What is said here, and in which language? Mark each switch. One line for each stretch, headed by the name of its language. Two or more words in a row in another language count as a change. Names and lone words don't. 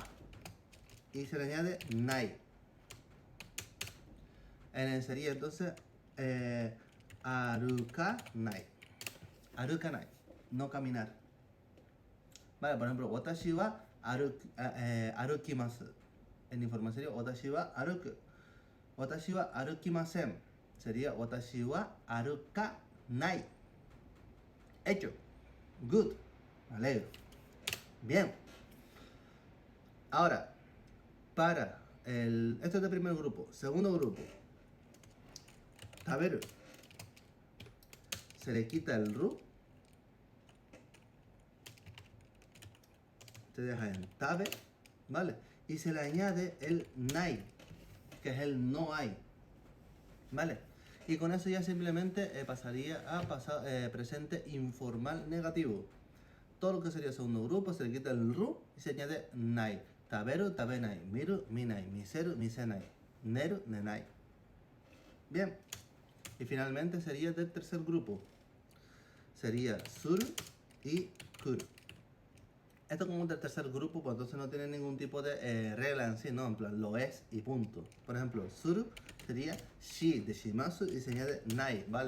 Spanish: Y se le añade nai. Sería entonces arukanai. Arukanai. No caminar. Vale, por ejemplo,
Japanese: 私は歩きます.
Spanish: En informal sería
Japanese: 私は歩く. 私は歩きません.
Spanish: Sería
Japanese: 私は歩かない.
Spanish: Hecho. Good. Me alegro. Bien. Ahora, esto es de primer grupo. Segundo grupo. Taberu. Se le quita el ru. Se deja en tabe. ¿Vale? Y se le añade el nai, que es el no hay. ¿Vale? Y con eso ya simplemente pasaría a presente informal negativo. Todo lo que sería segundo grupo se le quita el ru y se añade nai.
Japanese: 食べる、食べない. 見る、見ない. 見せる、見せない. Neru, nenai. Bien.
Spanish: Y finalmente sería del tercer grupo. Sería suru y kuru. Esto como del tercer grupo, pues entonces no tiene ningún tipo de regla en sí, ¿no? En plan, lo es y punto. Por ejemplo, suru sería shi de shimasu y se añade nai, ¿vale?